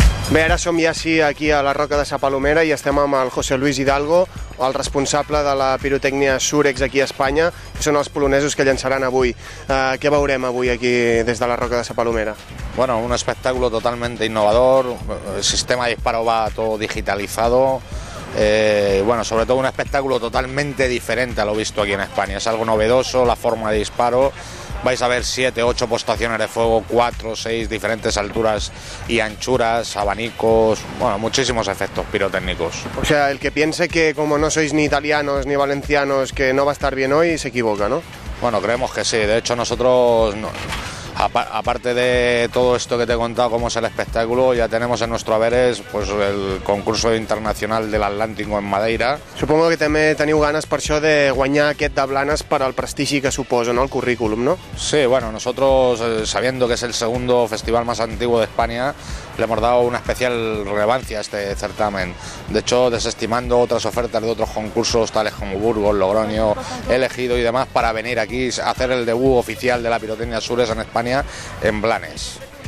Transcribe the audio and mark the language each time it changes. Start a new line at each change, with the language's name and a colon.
Catalan: Bé, ara som ja aquí a la Roca de Sa Palomera i estem amb el José Luis Hidalgo, el responsable de la pirotècnia Surex aquí a Espanya, que són els polonesos que llançaran avui. Què veurem avui aquí des de la Roca de Sa Palomera?
Spanish: Bueno, un espectáculo totalmente innovador, el sistema de disparo va todo digitalizado, bueno, sobre todo un espectáculo totalmente diferente a lo visto aquí en España. Es algo novedoso, la forma de disparo. Vais a ver 7, 8 postaciones de fuego, 4, 6 diferentes alturas y anchuras, abanicos, bueno, muchísimos efectos pirotécnicos. O sea, el que piense que como no sois ni italianos ni valencianos que no va a estar bien hoy, se equivoca, ¿no? Bueno, creemos que sí, de hecho nosotros, aparte de todo esto que te he contado cómo es el espectáculo, ya tenemos en nuestro haberes pues, el concurso internacional del Atlántico en Madeira. Supongo que
Catalan: també teniu ganes per això de guanyar aquest de Blanes per al prestigi que suposa, ¿no? El currículum, ¿no?
Spanish: Sí, bueno, nosotros sabiendo que es el segundo festival más antiguo de España, le hemos dado una especial relevancia a este certamen. De hecho, desestimando otras ofertas de otros concursos tales como Burgos, Logroño, Elegido y demás, para venir aquí a hacer el debut oficial de la pirotecnia Surex en España, en Blanes.